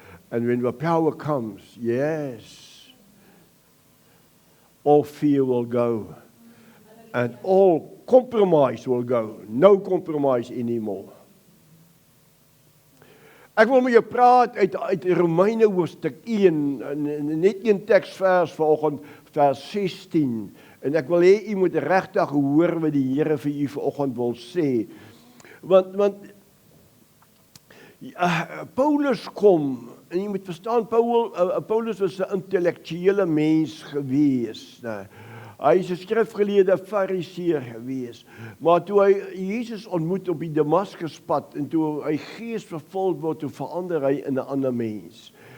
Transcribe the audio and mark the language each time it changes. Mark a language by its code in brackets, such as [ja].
[en] And when the power comes, yes, all fear will go, and all compromise will go. No compromise anymore. [af] Ek wil met jou praat uit Romeine hoofstuk 1, net een teksvers vanoggend, vers 16. En ek wil hê u moet regtig hoor wat die Here vir u vanoggend wil sê. Want Paulus kom, en jy moet verstaan, Paulus was 'n intellektuele mens gewees. Hy is 'n skrifgeleerde fariseer gewees. Maar toe hy Jesus ontmoet op die Damaskuspad en toe hy geesvervuld word, toe verander hy in 'n ander mens.